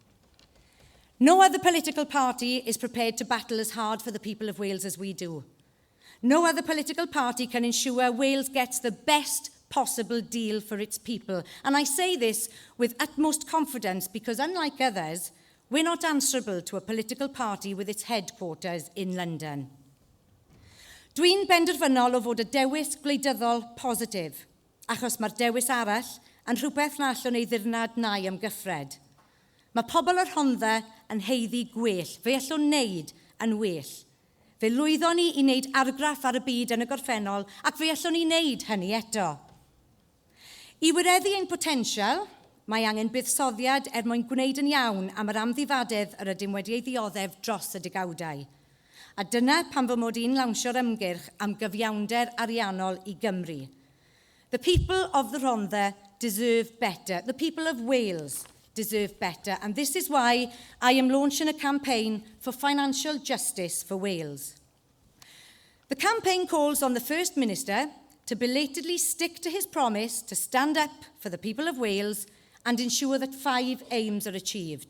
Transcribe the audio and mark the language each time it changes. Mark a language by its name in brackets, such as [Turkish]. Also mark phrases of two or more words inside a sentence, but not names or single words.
[English] No other political party is prepared to battle as hard for the people of Wales as we do. No other political party can ensure Wales gets the best possible deal for its people. And I say this with utmost confidence because, unlike others, we're not answerable to a political party with its headquarters in London. [Welsh] Dwi'n benderfynol o fod y dewis gwleidyddol positif, achos mae'r dewis arall yn rhywbeth na allwn ei ddirnad nai am gyffred. Mae pobl yr Rhondda yn heiddi gwell, fe allwn wneud yn well. Fe lwyddon ni i wneud argraff ar y byd yn y gorffennol ac fe allwn ni wneud hynny eto. I wireddu ein potensial, mae angen buddsoddiad mwyn gwneud yn iawn am yr amddifadedd yr ydym wedi ei ddioddef dros y digawdau. A dyna pan fy mod i'n lawnsio'r ymgyrch am gyfiawnder ariannol i Gymru. [English] The people of the Rhondda deserve better. The people of Wales deserve better. And this is why I am launching a campaign for financial justice for Wales. The campaign calls on the First Minister to belatedly stick to his promise to stand up for the people of Wales and ensure that 5 aims are achieved.